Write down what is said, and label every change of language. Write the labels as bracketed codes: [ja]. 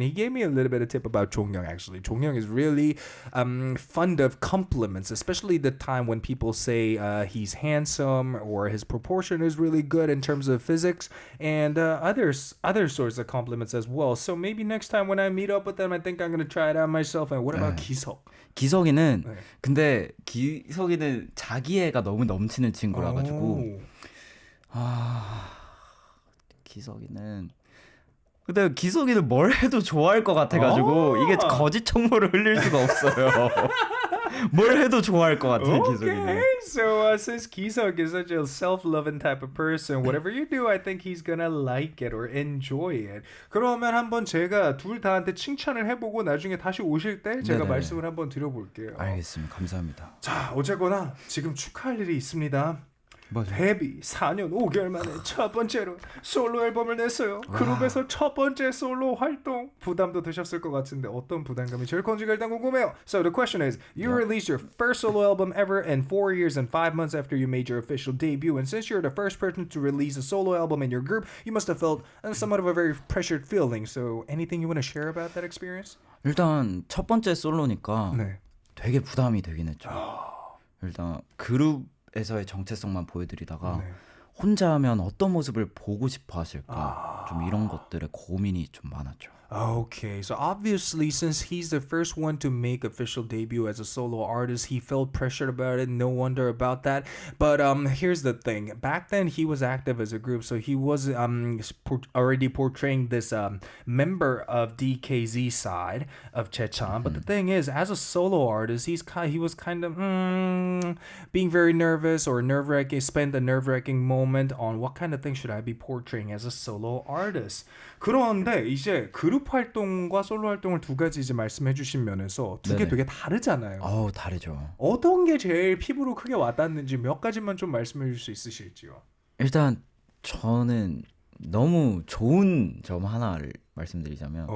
[en] And he gave me a little bit of tip about Jonghyun actually. Jonghyun is really fond of compliments, especially the time when people say he's handsome or his proportion is really good in terms of physics and other sorts of compliments as well. So maybe next time when I meet up with them, I think I'm going to try it out myself. And what about Giseok? [ko] 기석이는 근데 기석이는 자기애가 너무 넘치는 친구라 가지고 기석이는 근데 기석이는 뭘 해도 좋아할 것 같아 가지고 이게 거짓 정보를 흘릴 수가 없어요. 뭘 해도 좋아할 것 같아 기석이는. [en] Okay, so since Giseok is such a self-loving type of person, whatever you do, I think he's gonna like it or enjoy it. [ko] 그러면 한번 제가 둘 다한테 칭찬을 해보고 나중에 다시 오실 때 제가 네네. 말씀을 한번 드려볼게요. 알겠습니다. 감사합니다. 자, 어쨌거나 지금 축하할 일이 있습니다. 맞아요. 데뷔 4년 5개월 만에 첫 번째로 솔로 앨범을 냈어요. 그룹에서 첫 번째 솔로 활동. 부담도 되셨을 것 같은데 어떤 부담감이 제일 큰지가 일단 궁금해요. [en] So the question is, you released your first solo album ever in 4 years and 5 months after you made your official debut. And since you're the first person to release a solo album in your group, you must have felt somewhat of a very pressured feeling. So anything you want to share about that experience? [ko] 일단 첫 번째 솔로니까 네. 되게 부담이 되긴 했죠. 일단 그룹에서의 정체성만 보여드리다가 혼자 하면 어떤 모습을 보고 싶어 하실까 좀 이런 것들에 고민이 좀 많았죠. [en] Okay, so obviously since he's the first one to make official debut as a solo artist, he felt pressured about it. No wonder about that. But here's the thing. Back then he was active as a group, so he was already portraying this member of DKZ side of JAECHAN. But the thing is, as a solo artist, he was kind of being very nervous or nerve-wracking, spent a nerve-wracking moment on what kind of thing should I be portraying as a solo artist. [ko] 그런데 이제 그룹 활동과 솔로 활동을 두 가지 이제 말씀해 주신 면에서 두 개 되게 다르잖아요. 다르죠. 어떤 게 제일 피부로 크게 와닿는지 몇 가지만 좀 말씀해 줄 수 있으실지요? 일단 저는 너무 좋은 점 하나를 말씀드리자면